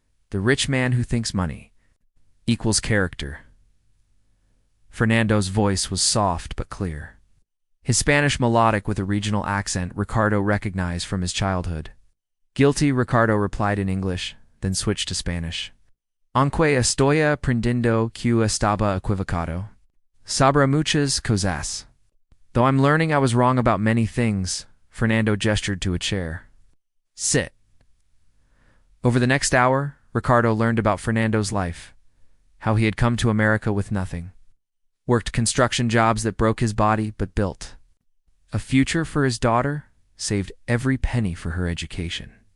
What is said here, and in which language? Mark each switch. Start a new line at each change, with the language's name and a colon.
English: The rich man who thinks money equals character." Fernando's voice was soft but clear. His Spanish melodic with a regional accent Ricardo recognized from his childhood. "Guilty," Ricardo replied in English, then switched to Spanish.
Spanish: "Aunque estoy aprendiendo que estaba equivocado sobre muchas cosas."
English: "Though I'm learning I was wrong about many things," Fernando gestured to a chair. "Sit." Over the next hour, Ricardo learned about Fernando's life, how he had come to America with nothing, worked construction jobs that broke his body but built a future for his daughter, saved every penny for her education.